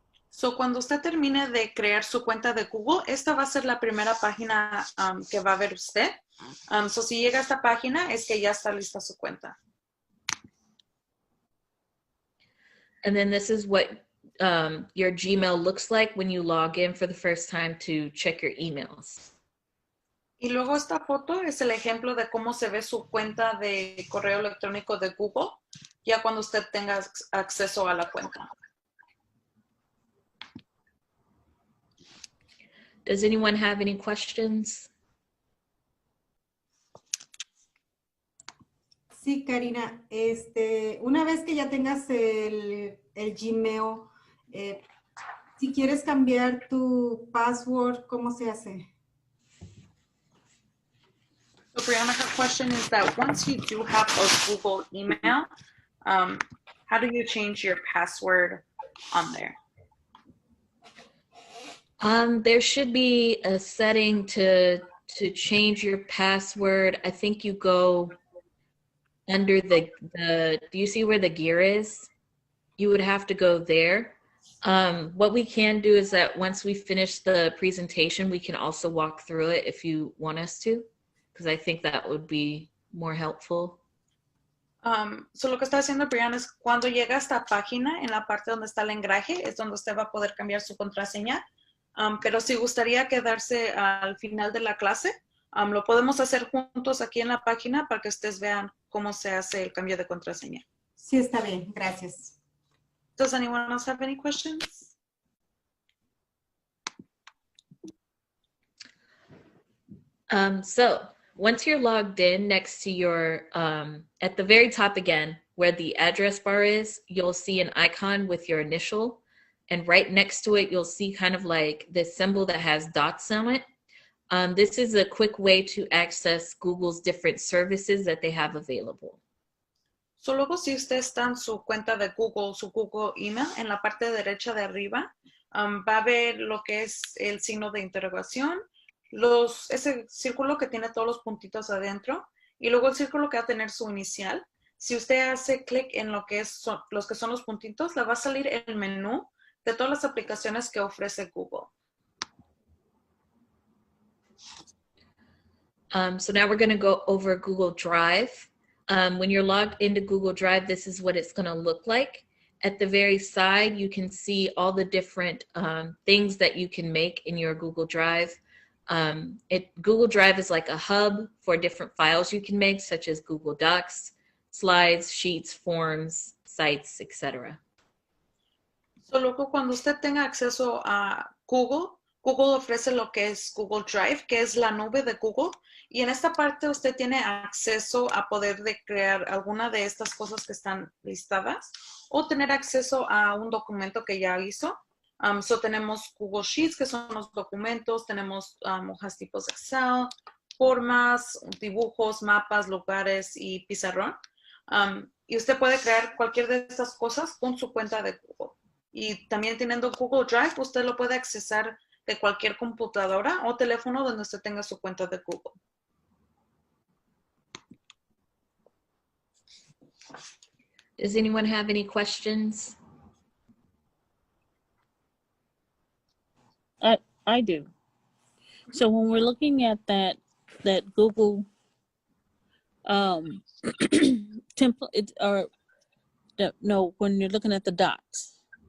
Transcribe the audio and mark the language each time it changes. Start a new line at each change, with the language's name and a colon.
Spanish: So cuando usted termine de crear su cuenta de Google, esta va a ser la primera página que va a ver usted. So si llega a esta página, es que ya está lista su cuenta.
English: And then this is what your Gmail looks like when you log in for the first time to check your emails.
Spanish: Y luego esta foto es el ejemplo de cómo se ve su cuenta de correo electrónico de Google, ya cuando usted tenga acceso a la cuenta.
English: Does anyone have any questions?
Spanish: Sí, Karina, una vez que ya tengas el Gmail, si quieres cambiar tu password, ¿cómo se hace?
English: So Brianna, her question is that once you do have a Google email, how do you change your password on there? There should be a setting to change your password. I think you go under the do you see where the gear is? You would have to go there. What we can do is that once we finish the presentation, we can also walk through it if you want us to, because I think that would be more helpful.
Spanish: So lo que está haciendo Brianna es cuando llega a esta página, en la parte donde está el engraje, es donde usted va a poder cambiar su contraseña. Pero si gustaría quedarse al final de la clase, lo podemos hacer juntos aquí en la página para que ustedes vean cómo se hace el cambio de contraseña. Sí, está bien. Gracias.
English: Does anyone else have any questions? So once you're logged in, next to your, at the very top again, where the address bar is, you'll see an icon with your initial. And right next to it, you'll see kind of like this symbol that has dots on it. This is a quick way to access Google's different services that they have available.
Spanish: So, luego, si usted está en su cuenta de Google, su Google email, en la parte derecha de arriba, va a ver lo que es el signo de interrogación, ese círculo que tiene todos los puntitos adentro, y luego el círculo que va a tener su inicial. Si usted hace clic en lo que son los puntitos, le va a salir el menú de todas las aplicaciones que ofrece Google.
English: So now we're going to go over Google Drive. When you're logged into Google Drive, this is what it's going to look like. At the very side, you can see all the different things that you can make in your Google Drive. Google Drive is like a hub for different files you can make, such as Google Docs, slides, sheets, forms, sites, etc.
Spanish: So, luego, cuando usted tenga acceso a Google ofrece lo que es Google Drive, que es la nube de Google. Y en esta parte usted tiene acceso a poder crear alguna de estas cosas que están listadas o tener acceso a un documento que ya hizo. Tenemos Google Sheets, que son los documentos. Tenemos hojas tipos Excel, formas, dibujos, mapas, lugares y pizarrón. Y usted puede crear cualquier de estas cosas con su cuenta de Google. Y también teniendo Google Drive, usted lo puede accesar de cualquier computadora o teléfono donde usted tenga su cuenta de Google.
English: Does anyone have any questions? I do. So when we're looking at that Google template, when you're looking at the docs.